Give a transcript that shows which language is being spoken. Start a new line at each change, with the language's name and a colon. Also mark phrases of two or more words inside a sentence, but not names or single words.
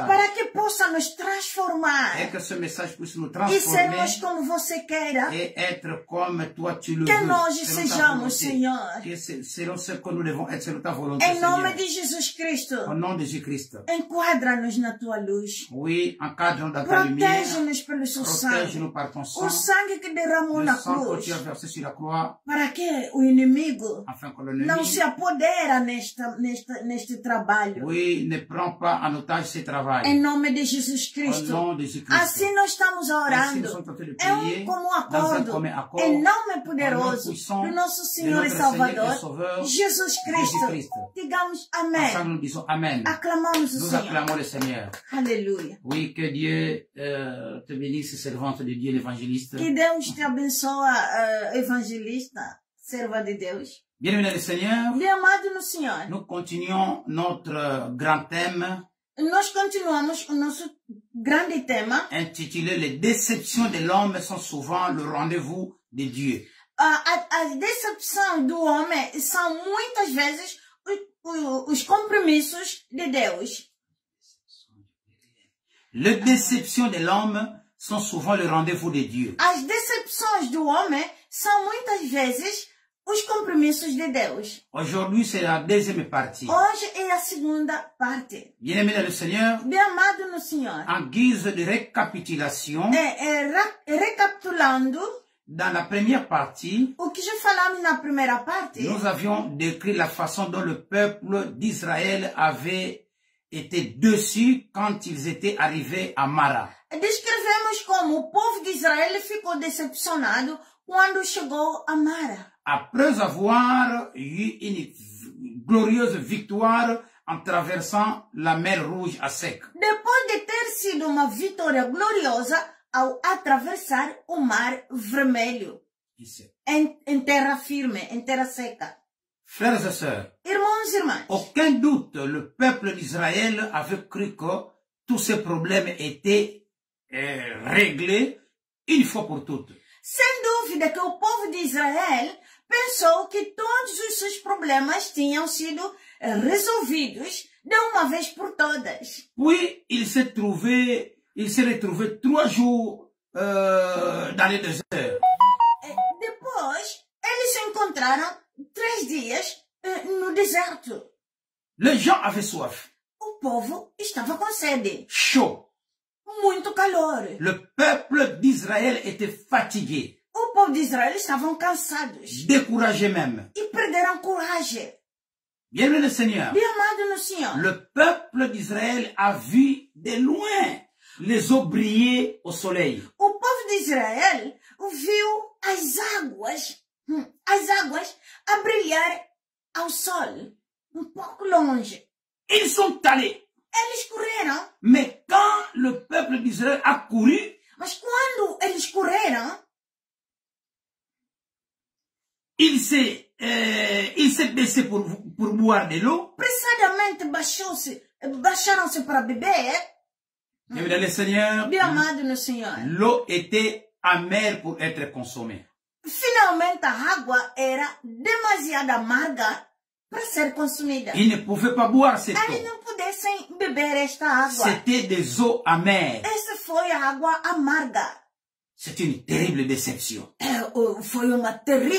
Portuguese: Para que possa nos transformar
French: Et que ce message puisse nous
Portuguese: e
French: transformer
Portuguese: sermos como você queira.
French: et être comme toi tu le
Portuguese: Que
French: veux.
Portuguese: nós
French: selon ta
Portuguese: sejamos,
French: volonté.
Portuguese: Senhor.
French: Que selon ce que nous devons être, selon ta volonté,
Portuguese: Em nome
French: Seigneur.
Portuguese: de Jesus Cristo,
French: Au nom de Jésus-Christ.
Portuguese: enquadra-nos na Tua luz.
French: Oui, encadre-nous dans ta lumière.
Portuguese: Protege-nos pelo Seu sangue.
French: Protège-nous par ton sang.
Portuguese: O sangue que derramou
French: Le
Portuguese: na
French: sang que
Portuguese: cruz.
French: tu as versé sur la croix,
Portuguese: Para que o inimigo
French: afin que
Portuguese: não
French: l'ennemi,
Portuguese: se apodera neste trabalho.
French: oui, ne prend pas en otage ce travail.
Portuguese: Em nome de Jesus
French: Au
Portuguese: Cristo.
French: nom de Jésus-Christ.
Portuguese: Assim nós estamos
French: Ainsi, nous
Portuguese: orando.
French: sommes en train de
Portuguese: É
French: prier
Portuguese: como
French: dans un
Portuguese: acordo.
French: commun accord
Portuguese: Em nome
French: au nom
Portuguese: poderoso
French: puissant
Portuguese: do nosso
French: de
Portuguese: Senhor e
French: notre Seigneur et
Portuguese: Salvador,
French: Sauveur,
Portuguese: Jesus Cristo.
French: Jésus-Christ.
Portuguese: Digamos
French: Ensemble,
Portuguese: amém.
French: nous disons Amen.
Portuguese: Aclamamos o
French: Nous
Portuguese: Senhor.
French: acclamons le Seigneur.
Portuguese: Aleluia.
French: Oui, que Dieu te bénisse, servante de Dieu, l'évangéliste.
Portuguese: Que Deus te abençoe, evangelista, serva de Deus.
French: Bien-aimé le Seigneur,
Portuguese: Bem amado no Senhor.
French: nous continuons notre grand thème
Portuguese: Nós continuamos o nosso grande tema.
French: intitulé « Les déceptions de l'homme sont souvent le rendez-vous de Dieu ».
Portuguese: As decepções do homem são muitas vezes os compromissos de Deus.
French: Les déceptions de l'homme sont souvent le rendez-vous de Dieu.
Portuguese: As decepções do homem são muitas vezes os compromissos de Deus.
French: Aujourd'hui, c'est la deuxième partie.
Portuguese: Hoje é a segunda parte.
French: Bien-aimé dans le Seigneur,
Portuguese: Bem amado no Senhor.
French: en guise de récapitulation,
Portuguese: Recapitulando
French: dans la première partie,
Portuguese: o que já falamos na primeira parte,
French: nous avions décrit la façon dont le peuple d'Israël avait été déçu quand ils étaient arrivés à Mara.
Portuguese: descrevemos como o povo de Israel ficou decepcionado quando chegou a Mara.
French: Après avoir eu une glorieuse victoire en traversant la mer Rouge à sec.
Portuguese: Depois de ter sido uma vitória gloriosa ao atravessar o Mar Vermelho, em terra firme, em terra seca.
French: Frères et sœurs,
Portuguese: Irmãos e irmãs,
French: aucun doute, le peuple d'Israël avait cru que tous ces problèmes étaient réglés une fois pour toutes.
Portuguese: sem dúvida que o povo de Israel pensou que todos os seus problemas tinham sido resolvidos de uma vez por todas.
French: Puis, il s'est retrouvé 3 jours dans le désert.
Portuguese: Depois, eles se encontraram 3 dias no deserto.
French: Les gens avaient soif,
Portuguese: O povo estava com sede,
French: chaud.
Portuguese: muito calor.
French: Le peuple d'Israël était fatigué,
Portuguese: O povo de Israel estavam cansados
French: découragé même.
Portuguese: e perderam coragem.
French: Bien-aimé le Seigneur,
Portuguese: Bem amado no Senhor,
French: le peuple d'Israël a vu de loin les eaux briller au soleil.
Portuguese: o povo de Israel viu as águas a brilhar ao sol, pouco longe.
French: Ils sont allés.
Portuguese: Eles correram,
French: Mais quand le peuple d'Israël a couru,
Portuguese: mas quando eles correram,
French: il s'est baissé pour boire de l'eau.
Portuguese: apressadamente baixaram-se para beber.
French: Bien-aimé le Seigneur,
Portuguese: Bem amado no Senhor,
French: l'eau était amère pour être consommée.
Portuguese: finalmente a água era demasiado amarga para ser consumida.
French: Ils ne pouvaient pas boire cette
Portuguese: Eles
French: eau.
Portuguese: não pudessem beber esta água.
French: C'était des eaux amères.
Portuguese: Essa foi a água amarga.
French: C'est une terrible déception.
Portuguese: Foi uma terrível decepção.